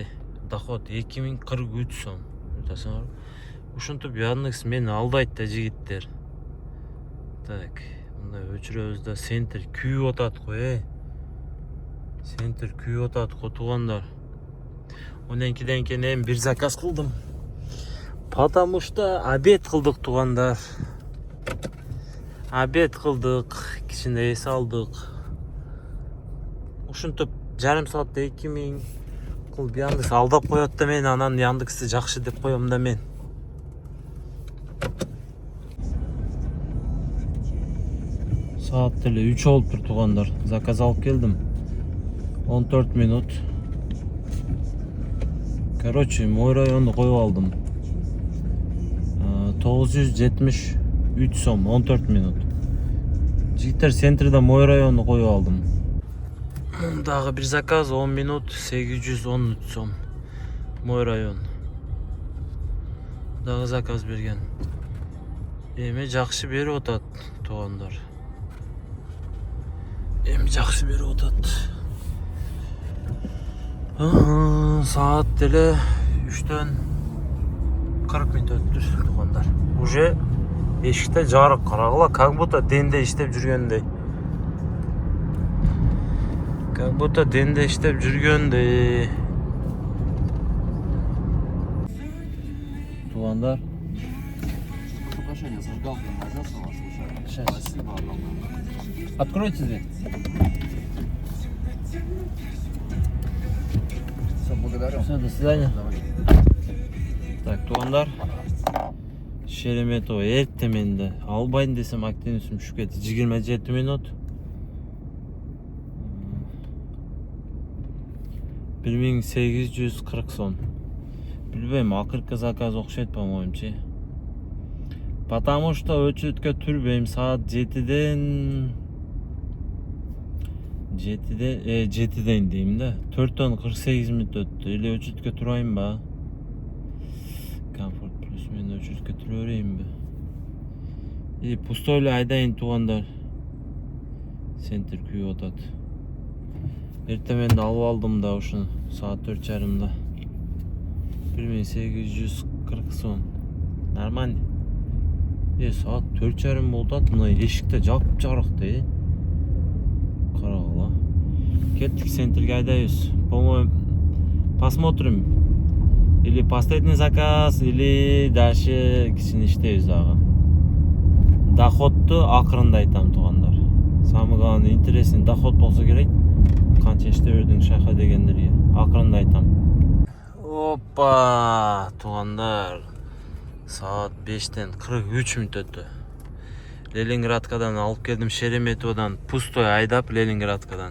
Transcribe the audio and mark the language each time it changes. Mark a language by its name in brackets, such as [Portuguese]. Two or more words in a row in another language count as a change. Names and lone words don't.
[Kyrgyz] Доход 2043 сом. Ушинтип Яндекс мени алдайт да, жигиттер. Так, мындай өчүрөбүз да, центр күйүп атат го, Центр күйүп атат го туугандар. 12'den keyin эми бир заказ кылдым. [Russian] Потому что [Kyrgyz] обед кылдык туугандар. Обед кылдык, кичине эс алдык. Ушинтип жарым саатта 2000 кылып Яндекс алдап коет да, мен анан Яндексти жакшы деп коем да мен. Saat деле 3 болуптур туугандар. Заказ алып келдим. 14 минут. Короче, [Russian] мой районду [Kyrgyz] коюп алдым. 973 сом, 14 минут. Жигиттер, центрде [Russian] мой районду [Kyrgyz] коюп алдым. Дагы бир заказ 10 минут, 813 сом. [Russian] Мой район. [Kyrgyz] Дагы заказ берген. Эми жакшы берип атат туугандар. Эми жакшы берип атат. Saat деле 3'ten 40 минут өттүр туугандар. Уже эшикте жарык, карагыла, [Russian] как будто [Kyrgyz] денде иштеп жүргөндөй. [Russian] Как будто [Kyrgyz] денде иштеп жүргөндөй. Туугандар. [Russian] Приглашение зажигалка найдется у вас случайно? Сейчас. Спасибо огромное. Откройте дверь. Все, благодарю. Все, до свидания. Давай. [Kyrgyz] Так, туугандар. Шереметова эртеменде албайын десем активность түшүп кетти. 27 минут. 1840 сом. Билбейм, акыркы заказ окшойт по-моему. [Russian] Потому что [Kyrgyz] өчөткө түрбөйм. Саат 7ден 7ден дейм да. 4дөн 48 мүнөт өттү. Эле өчөткө турайын ба? Комфорт плюс мен өчөткө тура берейин бе? [Russian] И пустой [Kyrgyz] эле айдайын туугандар. Центр күйүп атат. Эртеменде алып алдым да ушуну саат 4:30да. 1840 сом. Нормально. Саат 4:30 болуп атат. Мына эшикте жап жарыкты. Карагыла. Кеттик центрге айдайбыз. [Russian] По-моему, посмотрим. Или последний заказ, или дальше [Kyrgyz] кичине иштейбиз дагы. Доходду акырында айтам туугандар. [Russian] Самый главный интересный доход [Kyrgyz] болсо керек. Канча иштеп бердиң шайха дегендерге акырында айтам. Опа, туугандар. Саат 5ден 43 мүнөт өттү. Ленинградкадан алып келдим, Шереметовадан пустой айдап Ленинградкадан.